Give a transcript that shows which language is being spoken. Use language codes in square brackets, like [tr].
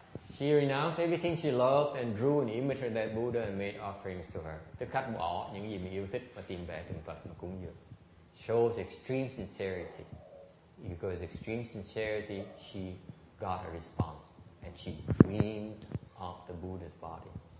[en] She renounced everything she loved and drew an image of that Buddha and made offerings to her. [vi] Tức khắc bỏ những gì mình yêu thích và tìm về tượng Phật mà cúng dường. [en] Shows extreme sincerity. Because extreme sincerity, she got a response, and she dreamed of the Buddha's body.